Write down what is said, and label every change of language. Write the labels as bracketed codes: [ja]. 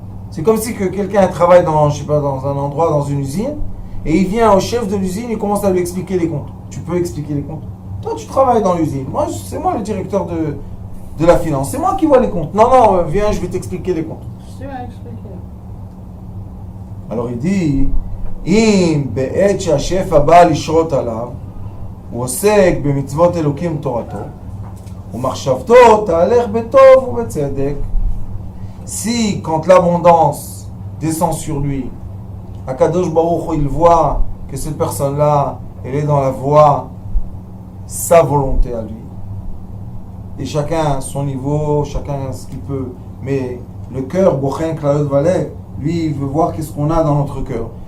[fr] C'est comme si que quelqu'un travaille dans, je sais pas, dans un endroit, dans une usine, et il vient au chef de l'usine et commence à lui expliquer les comptes. Tu peux expliquer les comptes? Toi, tu travailles dans l'usine. Moi, c'est moi le directeur de la finance. C'est moi qui vois les comptes. Non, viens, je vais t'expliquer les comptes. Je vais expliquer. Alors il dit, [he] אם בעת שהשפע בא לשרות עליו, הוא עוסק במצוות אלוקים תורתו, ומחשבתו תהלך בטוב ובצדק. [fr] Si, quand l'abondance descend sur lui, Akadosh Baruch Hu, il voit que cette personne-là, elle est dans la voie, sa volonté à lui. Et chacun son niveau, chacun ce qu'il peut. Mais le cœur, Bochen Klaot Valet, lui, il veut voir qu'est-ce qu'on a dans notre cœur.